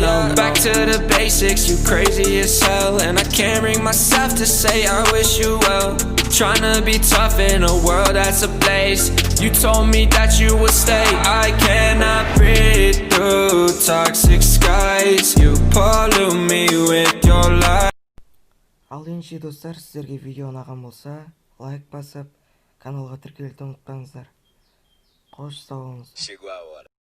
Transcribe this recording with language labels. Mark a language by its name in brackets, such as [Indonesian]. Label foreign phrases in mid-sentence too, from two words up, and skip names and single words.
[English] No, back to the basics, you crazy as hell. And I can't bring myself to say I wish you well. Trying to be tough in a world that's ablaze. You told me that you would stay. I cannot breathe through toxic skies. You pollute me with your lies. [Kazakh] Ал ендеше достар, сіздерге видео ұнаған болса, лайк басып, каналға тіркелуді ұмытпаңыздар. Қош сау болыңыз.